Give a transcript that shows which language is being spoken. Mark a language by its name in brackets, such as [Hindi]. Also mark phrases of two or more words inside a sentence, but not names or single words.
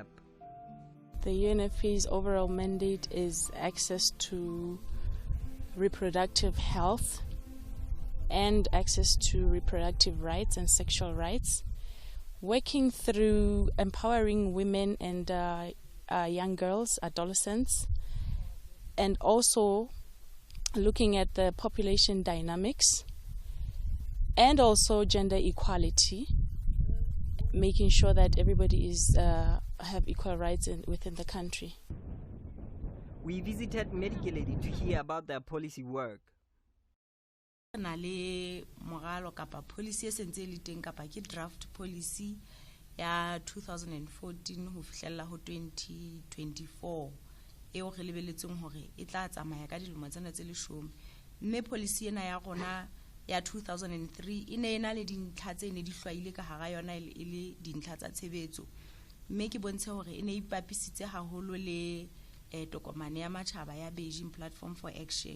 [English] The UNFPA's overall mandate is access to reproductive health and access to reproductive rights and sexual rights, working through empowering women and young girls, adolescents, and also looking at the population dynamics and also gender equality, making sure that everybody is have equal rights within the country. We visited Medikaledi to hear about their policy work. [Southern Sotho] Na le moralo kapa policy e sentse le teng kapa ke [English] draft policy [Southern Sotho] ya 2014 ho fihlella ho 2024 eo re lebeletseng hore e tla tsamaya ka dilemo tsena tse 10 mme policy ena ya rona ya 2003 ine ena le dintlha tse ne di hlwaile ka hara yona e le dintlha tsa tshebetso mme ke bontshe hore ine ipapisitse haholo le tokomane ya matjhaba ya Beijing Platform for Action.